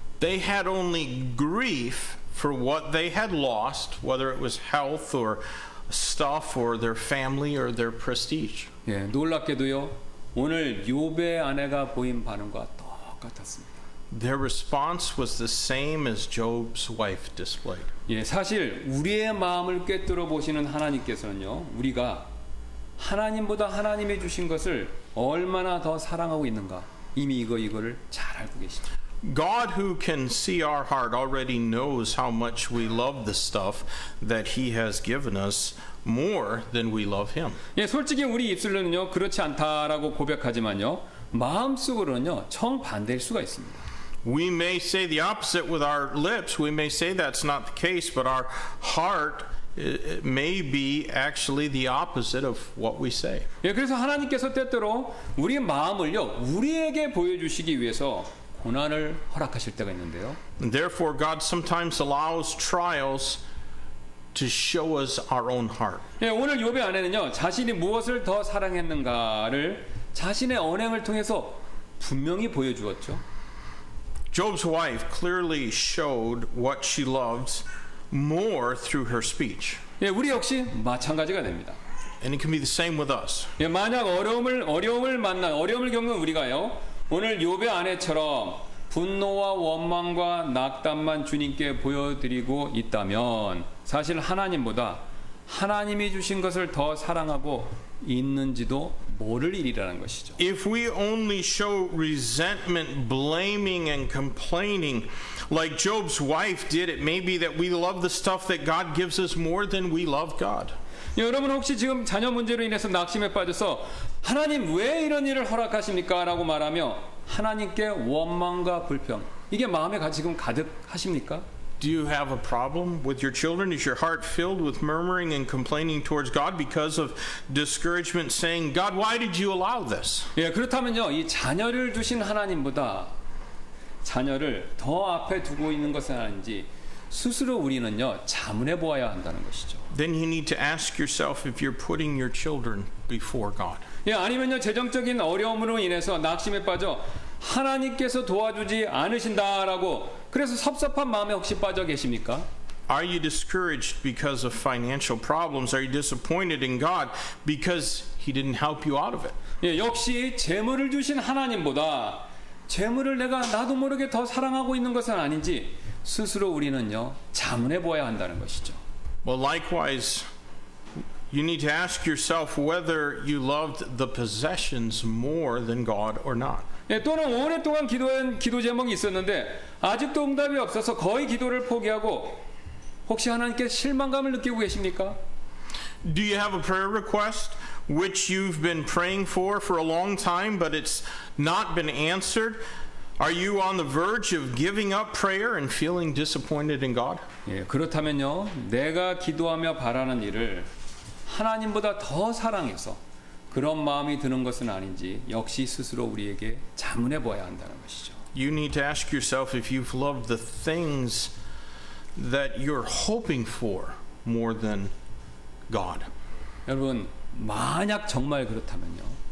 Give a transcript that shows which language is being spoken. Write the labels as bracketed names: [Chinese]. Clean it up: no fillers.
[English] They had only grief for what they had lost, whether it was health or stuff or their family or their prestige. [Korean] 예, 놀랍게도요. 오늘 욥의 아내가 보인 반응과 똑같았습니다. [English] Their response was the same as Job's wife displayed. [Korean] 예, 사실 우리의 마음을 꿰뚫어 보시는 하나님께서는요. 우리가 하나님보다 하나님이 주신 것을 얼마나 더 사랑하고 있는가 이미 이거를 잘 알고 계시죠. [English] God, who can see our heart, already knows how much we love the stuff that He has given us more than we love Him. [Korean] 예, 솔직히 우리 입술로는요 그렇지 않다라고 고백하지만요 마음속으로는요 정반대일 수가 있습니다. [English] We may say the opposite with our lips. We may say that's not the case, but our heart it may be actually the opposite of what we say. [Korean] 예, 그래서 하나님께서 때때로 우리의 마음을요 우리에게 보여주시기 위해서 고난을 허락하실 때가 있는데요. [English] And therefore, God sometimes allows trials to show us our own heart. [Korean] 예, 오늘 욥의 아내는요 자신이 무엇을 더 사랑했는가를 자신의 언행을 통해서 분명히 보여주었죠. [English] Job's wife clearly showed what she loved more through her speech. [Korean] 예, 우리 역시 마찬가지가 됩니다. [English] And it can be the same with us. [Korean] 예, 만약 어려움을 겪는 우리가요 오늘 욥의 아내처럼 분노와 원망과 낙담만 주님께 보여드리고 있다면 사실 하나님보다 하나님이 주신 것을 더 사랑하고 있는지도 모를 일이라는 것이죠. [English] If we only show resentment, blaming, and complaining like Job's wife did, it may be that we love the stuff that God gives us more than we love God. [Korean] 예, 여러분 혹시 지금 자녀 문제로 인해서 낙심에 빠져서 하나님 왜 이런 일을 허락하십니까? 라고 말하며 하나님께 원망과 불평 이게 마음에 지금 가득하십니까? [English] Do you have a problem with your children? Is your heart filled with murmuring and complaining towards God because of discouragement, saying, God, why did you allow this? [Korean] 예, 그렇다면요, 이 자녀를 주신 하나님보다 자녀를 더 앞에 두고 있는 것은 아닌지 스스로 우리는요, 자문해 보아야 한다는 것이죠. [English] Then you need to ask yourself if you're putting your children before God. [Korean] 예, 아니면요, 재정적인 어려움으로 인해서 낙심에 빠져 하나님께서 도와주지 않으신다라고 그래서 섭섭한 마음에 혹시 빠져 계십니까? [English] Are you discouraged because of financial problems? Are you disappointed in God because He didn't help you out of it? [Korean] 예, 역시 재물을 주신 하나님보다 재물을 내가 나도 모르게 더 사랑하고 있는 것은 아닌지 스스로 우리는요 자문해 보아야 한다는 것이죠. [English] Well, likewise, you need to ask yourself whether you loved the possessions more than God or not. [Korean] 예, 또는 오랫동안 기도한 기도 제목이 있었는데 아직도 응답이 없어서 거의 기도를 포기하고 혹시 하나님께 실망감을 느끼고 계십니까? [English] Do you have a prayer request which you've been praying for a long time, but it's not been answered? Are you on the verge of giving up prayer and feeling disappointed in God? [Korean] 예, 그렇다면요, 내가 기도하며 바라는 일을 하나님보다 더 사랑해서 그런 마음이 드는 것은 아닌지 역시 스스로 우리에게 자문해 보아야 한다는 것이죠. [English] You need to ask yourself if you've loved the things that you're hoping for more than God. [Korean] 여러분, 만약 정말 그렇다면요.